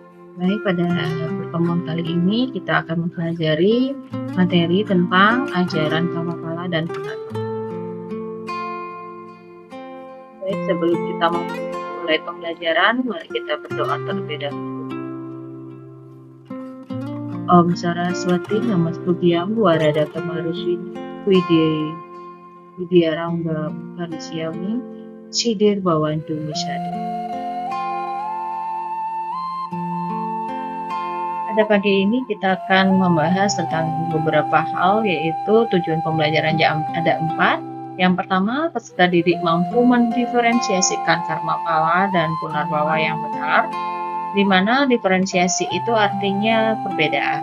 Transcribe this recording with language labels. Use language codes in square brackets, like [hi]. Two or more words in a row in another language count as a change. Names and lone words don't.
[id] Baik, pada pertemuan kali ini kita akan mempelajari materi tentang ajaran Kamapala dan Penata. Baik, sebelum kita memulai pembelajaran, mari kita berdoa terlebih dahulu. [sa] Om Saraswati Namastutyam Warada Kamarusini Widyarangga Karisyami Sidir Bawantu Misadu. [id] Pada pagi ini kita akan membahas tentang beberapa hal, yaitu tujuan pembelajaran ada 4. Yang pertama, peserta didik mampu mendiferensiasikan karma pala dan punarbawa yang benar, di mana diferensiasi itu artinya perbedaan.